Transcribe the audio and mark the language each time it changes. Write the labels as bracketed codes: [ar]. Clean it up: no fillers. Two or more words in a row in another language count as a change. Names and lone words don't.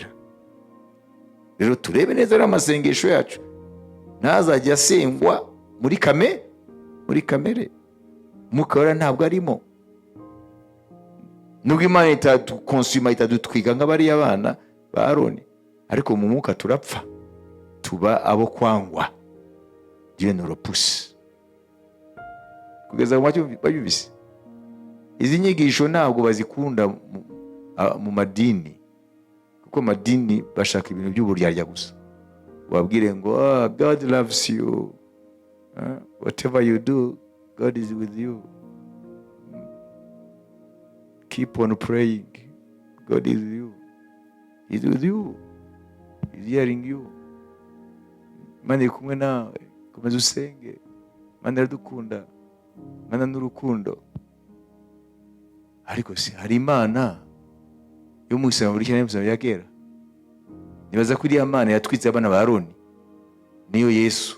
[rw] Rero turebe neza ari amasengesho yacu ntazajya asengwa muri kamere. Umwuka wera ntabwo arimo. Nubwo Imana itadukonsuma, itadutwiga nk'abari abana ba Aroni, ariko mu mwuka turapfa, tuba abo kwangwa. [fr] Dieu nous repousse. [rw] Kugeza mu babyumvise. Izi nyigisho ntabwo bazikunda mu madini, kuko madini bashaka ibintu by'uburyarya gusa. Wabwire ngo [en] God loves you, whatever you do, God is with you. Keep on praying, God is with you. He's with you. He's hearing you. [rw] Imana iri kumwe nawe, komeza usenge. Imana iradukunda, Imana n'urukundo. Ariko si hari Imana yo mu Islam ya kera. Nibaza ko iriya Mana yatwitse abana ba Aroni niyo Yesu.